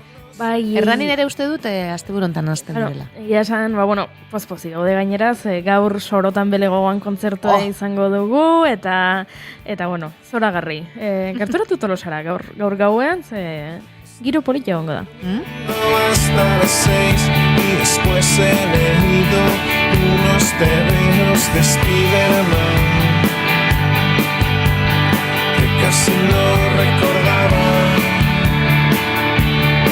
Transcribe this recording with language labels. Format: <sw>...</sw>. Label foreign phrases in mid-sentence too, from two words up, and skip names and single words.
<eu>Bai. Erranin ere uste dut, asteburontan hasten direla. Egia esan, pozpozi gaude gaineraz, gaur Sorotan Belegoan kontzertua izango dugu, eta zoragarri. Gerturatu Tolosara, gaur gauean, giro polita egongo da.</eu> <es>Hasta las 6 y después he leído unos tebeos de Spiderman que casi no recordaba.</es>